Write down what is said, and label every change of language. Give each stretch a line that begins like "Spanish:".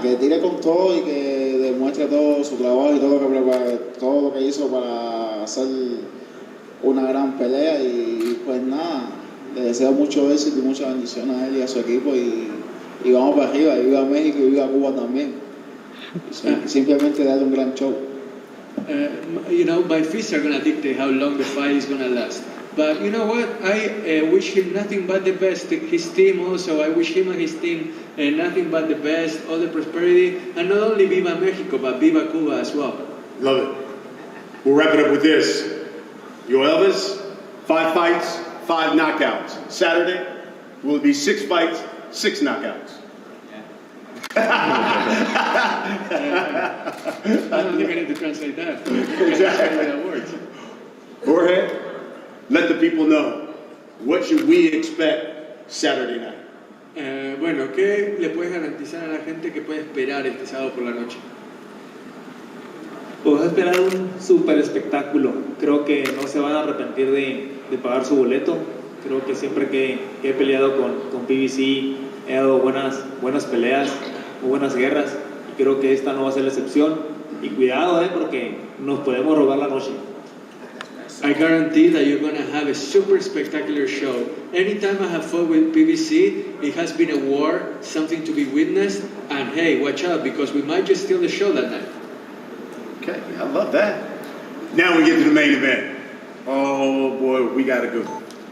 Spanish: Que tire con todo y que demuestre todo su trabajo y todo lo que hizo para hacer una gran pelea. Y pues nada, le deseo mucho éxito y muchas bendiciones a él y a su equipo. Y vamos para arriba. Y viva México y viva Cuba también. Y simplemente darle un gran show.
English: You know, my fists are going to dictate how long the fight is going to last. But you know what? I wish him nothing but the best. His team also, I wish him and his team nothing but the best, all the prosperity. And not only
Spanish: Viva Mexico,
English: but
Spanish: Viva Cuba
English: as well. Love it. We'll wrap it up with this. Yo Elvis, 5 fights, 5 knockouts. Saturday, will it be 6 fights, 6 knockouts? I don't think I need to translate that. Exactly. That works. Jorge, let the people know, what should we expect Saturday night?
Spanish: Bueno, ¿qué le puedes garantizar a la gente que puede esperar este sábado por la noche? Podemos esperar un super espectáculo. Creo que no se van a arrepentir de pagar su boleto. Creo que siempre que he peleado con PBC he dado buenas peleas, muy buenas guerras. Y creo que esta no va a ser la excepción. Y cuidado, porque nos podemos robar la noche.
English: I guarantee that you're going to have a super spectacular show. Anytime I have fought with PBC, it has been a war, something to be witnessed. And hey, watch out, because we might just steal the show that night. Okay, I love that. Now we get to the main event. Oh boy, we got a good one.